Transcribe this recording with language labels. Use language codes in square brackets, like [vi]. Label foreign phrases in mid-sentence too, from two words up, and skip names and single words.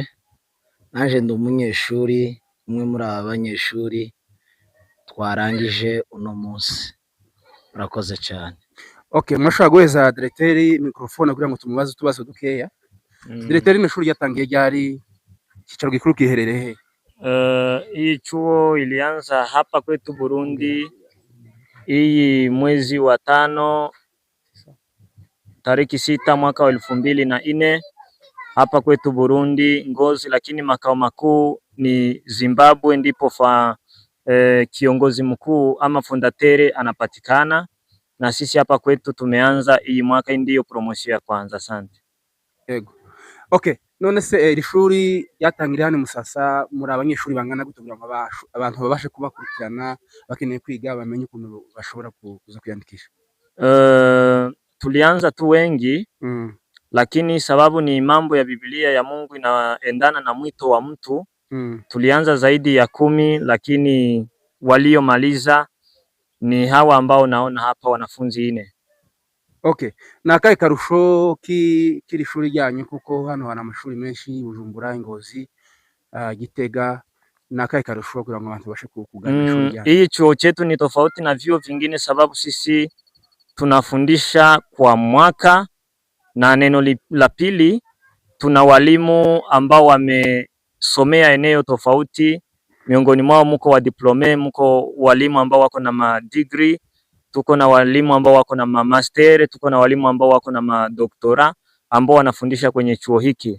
[rn] Naje ndi umunyeshuri umwe muri aba banyeshuri twarangije uno munsi. Murakoze cyane. Okay, mwashaka guheza directeur microphone kugira ngo tumubaze tubazo dukeya. Directeur, ino shuri yatangiye ryari? Kicaro gikuru kiherereye he? [sw] Hii chuo ilianza hapa kwetu Burundi hii mwezi wa 5 tariki 6 mwaka wa 2004 hapa kwetu Burundi Ngozi, lakini makao makuu ni Zimbabwe, ndipo kiongozi mkuu ama fondatere anapatikana, na sisi hapa kwetu tumeanza hii mwaka, ndiyo promotion ya kwanza. Asante. [rn] Yego. Okay, none se iri shuri yatangiriye hano Musasa, muri abanyeshuri bangana gute kugira ngo abantu babashe kubakurikirana bakeneye kwiga bamenye ukuntu bashobora kuza kwiyandikisha? [sw] Tulianza tu wengi lakini sababu ni mambo ya Biblia ya Mungu inaendana na mwito wa mtu. Tulianza zaidi ya 10, lakini waliomaliza ni hawa ambao naona hapa, wanafunzi 4. [rn] Okay, ni akahe karusho k'iri shuri ryanyu kuko hano hari amashuri menshi Bujumbura, Ngozi, Gitega, ni akahe karusho kugira ngo abantu babashe kugana ishuri ryanyu? [sw] Hii chuo chetu ni tofauti na vyuo vingine sababu sisi tunafundisha kwa mwaka, na neno la pili, tuna walimu ambao wamesomea eneo tofauti. Miongoni mwao mko wa diplome, mko walimu ambao wako na madegree, tuko na walimu ambao wako na master, tuko na walimu ambao wako na madoktora ambao wanafundisha kwenye chuo hiki.